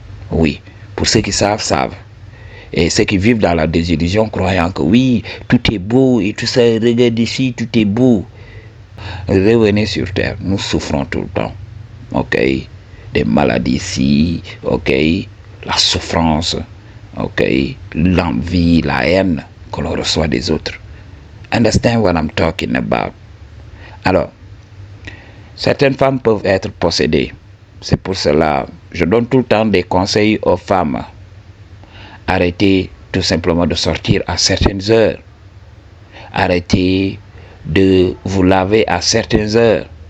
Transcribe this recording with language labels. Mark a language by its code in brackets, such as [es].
[fr] Oui, pour ceux qui savent, savent. Et ceux qui vivent dans la désillusion, croyant que oui, tout est beau et tout ça, regarde ici, tout est beau. Revenez sur terre, nous souffrons tout le temps. Ok, des maladies ici, ok, la souffrance, ok, l'envie, la haine que l'on reçoit des autres. [en] Understand what I'm talking about? [fr] Alors, certaines femmes peuvent être possédées. C'est pour cela, je donne tout le temps des conseils aux femmes. Arrêtez tout simplement de sortir à certaines heures. Arrêtez de vous laver à certaines heures.